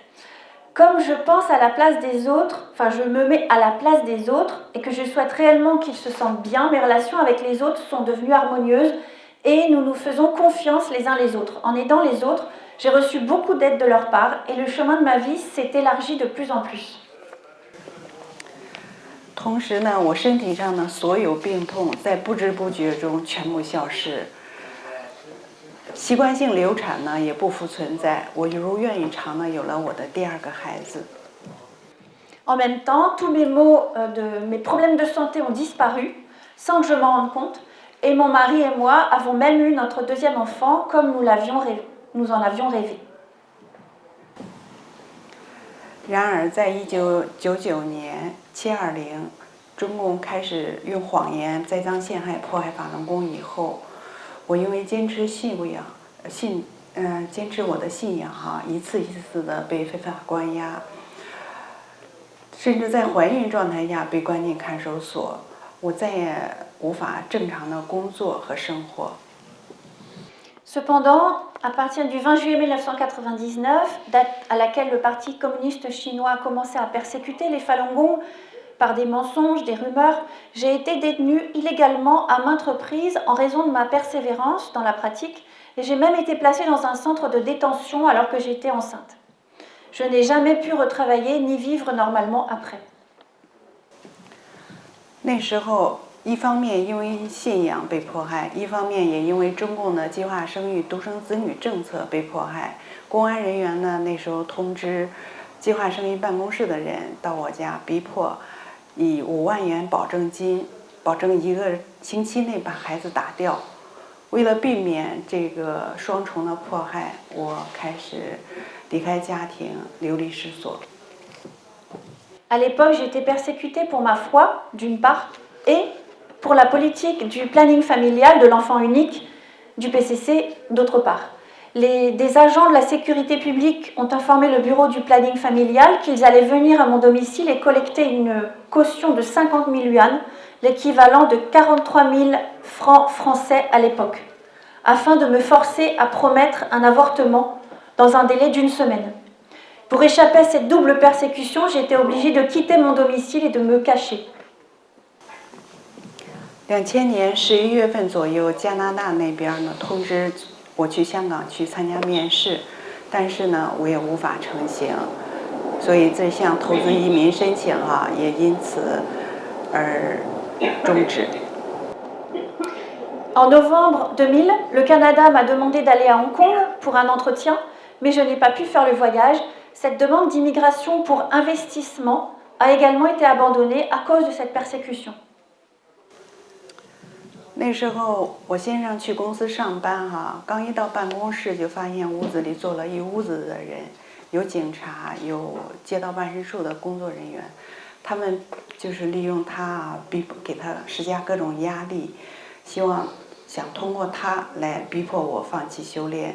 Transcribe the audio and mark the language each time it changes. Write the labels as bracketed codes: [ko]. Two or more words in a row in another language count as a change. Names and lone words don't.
[fr] Comme je pense à la place des autres, je me mets à la place des autres et que je souhaite réellement qu'ils se sentent bien, mes relations avec les autres sont devenues harmonieuses et nous nous faisons confiance les uns les autres. En aidant les autres, j'ai reçu beaucoup d'aide de leur part et le chemin de ma vie s'est élargi de plus en plus. [zh] 同时呢，我身体上的所有病痛在不知不觉中全部消失。习惯性流产呢也不复存在，我如愿以偿的有了我的第二个孩子。 [fr] En même temps, tous mes maux, mes problèmes de santé ont disparu sans que je m'en rende compte, et mon mari et moi avons même eu notre deuxième enfant comme nous en avions rêvé. [zh] 然而，在1999年720，中共开始用谎言栽赃陷害、迫害法轮功以后，我因为坚持坚持我的信仰一次一次的被非法关押，甚至在怀孕状态下被关进看守所，我再也无法正常的工作和生活。 [fr] Cependant, à partir du 20 juillet 1999, date à laquelle le Parti communiste chinois a commencé à persécuter les Falun Gong par des mensonges, des rumeurs, j'ai été détenue illégalement à maintes reprises en raison de ma persévérance dans la pratique, et j'ai même été placée dans un centre de détention alors que j'étais enceinte. Je n'ai jamais pu retravailler ni vivre normalement après. [zh] 那时候一方面因为信仰被迫害，一方面也因为中共的计划生育独生子女政策被迫害。公安人员呢，那时候通知计划生育办公室的人到我家，逼迫以5万元保证金，保证1个星期内把孩子打掉。为了避免这个双重的迫害，我开始离开家庭，流离失所。 [fr] À l'époque, j'étais persécutée pour ma foi, d'une part, et pour la politique du planning familial de l'enfant unique du PCC, d'autre part. Des agents de la sécurité publique ont informé le bureau du planning familial qu'ils allaient venir à mon domicile et collecter une caution de 50 000 yuan, l'équivalent de 43 000 francs français à l'époque, afin de me forcer à promettre un avortement dans un délai d'1 semaine. Pour échapper à cette double persécution, j'ai été obligée de quitter mon domicile et de me cacher. [zh] 2000 年11月份左右，加拿大那边呢通知我去香港去参加面试，但是呢我也无法成行，所以这项投资移民申请也因此而终止。 [fr] En novembre 2000, le Canada m'a demandé d'aller à Hong Kong pour un entretien, mais je n'ai pas pu faire le voyage. Cette demande d'immigration pour investissement a également été abandonnée à cause de cette persécution. [zh] 那时候我先生去公司上班刚一到办公室就发现屋子里坐了一屋子的人，有警察，有街道办事处的工作人员，他们就是利用他给他施加各种压力，想通过他来逼迫我放弃修炼。